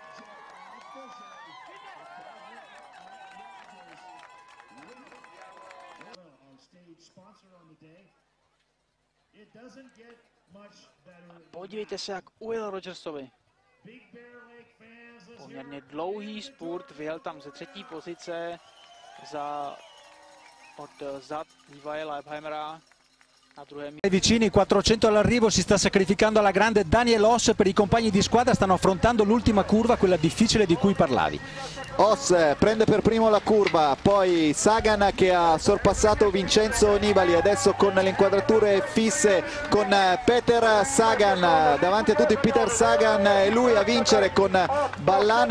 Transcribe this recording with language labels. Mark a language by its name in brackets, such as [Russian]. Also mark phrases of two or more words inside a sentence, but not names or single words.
[Czech] Podívejte se, jak ujel Rogersovi. Poměrně dlouhý spurt, vyjel tam ze 3. pozice od zad Levi Leipheimera a druhém. [Italian] Vicini, 400 all'arrivo, si sta sacrificando alla grande Daniel Oss. Per i compagni di squadra stanno affrontando l'ultima curva, quella difficile di cui parlavi. Oss prende per primo la curva, poi Sagan che ha sorpassato Vincenzo Nibali, adesso con le inquadrature fisse con Peter Sagan, davanti a tutti Peter Sagan e lui a vincere con Ballane.